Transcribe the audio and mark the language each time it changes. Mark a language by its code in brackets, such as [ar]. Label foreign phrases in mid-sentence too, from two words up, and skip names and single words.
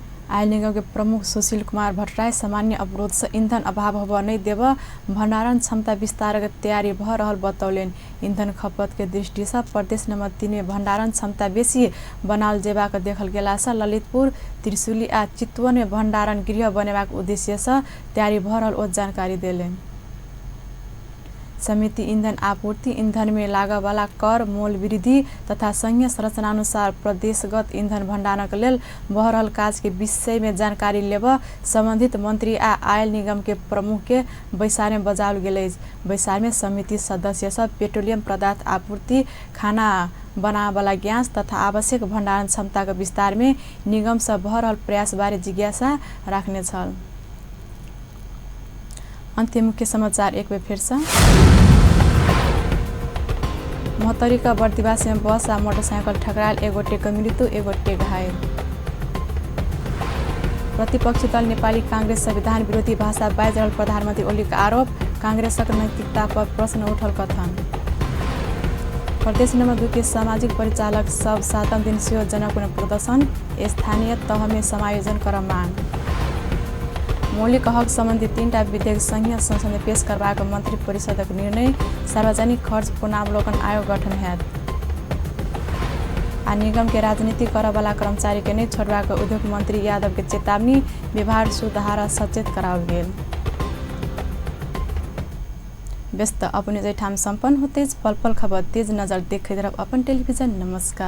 [mai] आयल निगम के प्रमुख सुशील कुमार भट्टराई सामान्य अवरोध से ईंधन अभाव होब नहीं देव भंडारण क्षमता विस्तार के तैयारी भ रहल बतौलेन। ईंधन खपत के दृष्टि से प्रदेश नंबर 3 में भंडारण क्षमता बेसी बनाल जेबाक देखल गेला से ललितपुर, त्रिशुली आ चितवन में भंडारण गृह बनेबाक उद्देश्य से तैयारी भ रहल ओ जानकारी देलेन। समिति ईंधन आपूर्ति, ईंधन में लागय वाला कर, मोल वृद्धि तथा संघीय संरचना अनुसार प्रदेशगत ईंधन भंडारण के लेल भ रहल काज के विषय में जानकारी लेब संबंधित मंत्री आ आयल निगम के प्रमुख के बैसार में बजाओल गेल। बैसार में समिति सदस्य सब पेट्रोलियम पदार्थ आपूर्ति, खाना बनावे वाला गैस तथा आवश्यक भंडारण क्षमता के विस्तार में निगम से भ रहल प्रयास बारे जिज्ञासा राख्ने छल। अन्त्य मुख्य समाचार एक बेर फिर से। मोहतरी का बर्दिवास में बस आ मोटरसाइकिल ठकराल, एगोटे के मृत्यु, एगोटे घायल। प्रतिपक्षी दल नेपाली कांग्रेस संविधान विरोधी भाषा बाज रहल प्रधानमंत्री ओली का आरोप, कांग्रेसक नैतिकता पर प्रश्न उठल कथन। प्रदेश नंबर 2 के सामाजिक परिचालक सब 7 दिन से जनपूर्ण प्रदर्शन, स्थानीय तह में समायोजन कर मांग। मौलिक हक संबंधी 3टा विधेयक संघीय संसद में पेश करबाक मंत्री परिषदक निर्णय, सार्वजनिक खर्च पुनरावलोकन आयोग गठन हैत। आ निगम के राजनीति करय वाला कर्मचारी के नहीं छोड़बाक उद्योग मंत्री यादव के चेतावनी, व्यवहार सुधार सचेत कराओल गेल। व्यस्त अपने जैठाम संपन्न होते पल पल खबर तेज नजर देखते रहब अपन टेलीविजन।